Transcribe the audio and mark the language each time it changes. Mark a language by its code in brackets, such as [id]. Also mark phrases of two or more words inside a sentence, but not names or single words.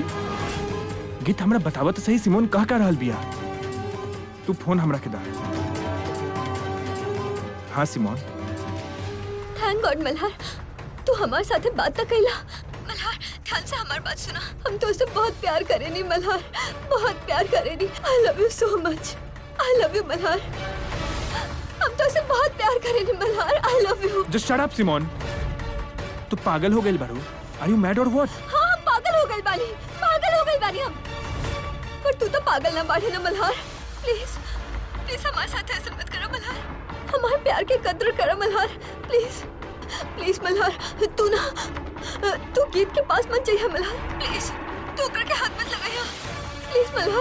[bho] गीत हमरा बतावा तो सही, सिमोन कहा रहल बिया? तू फोन हमरा के दा। हाँ सिमोन। [en] Thank God [bho] मल्हार, तू हमारे साथे बात न कैला। मल्हार ध्यान से हमारी बात सुना, हम तो उससे बहुत प्यार करेनी मल्हार, बहुत प्यार करेनी। [en] I love you so much, I love you मल्हार, हम तो उससे बहुत प्यार करेनी मल्हार, I love you. Just shut up [bho] सिमोन, तू पागल हो गई बारू? [en] Are you mad or what? [bho] हाँ हम पागल हो गए बानी, पागल हो गए बानी हम। पर तू तो पागल ना बाढ़े ना मल्हार, [en] please please [bho] हमारे साथ ऐसा मत करो मल्हार, हमारे प्यार की कद्र करो मल्हार, [en] please please [bho] मल्हार। तू गीत के पास मत जाइए मल्हार, प्लीज तू ओकर के हाथ मत लगाइए, प्लीज मल्हार।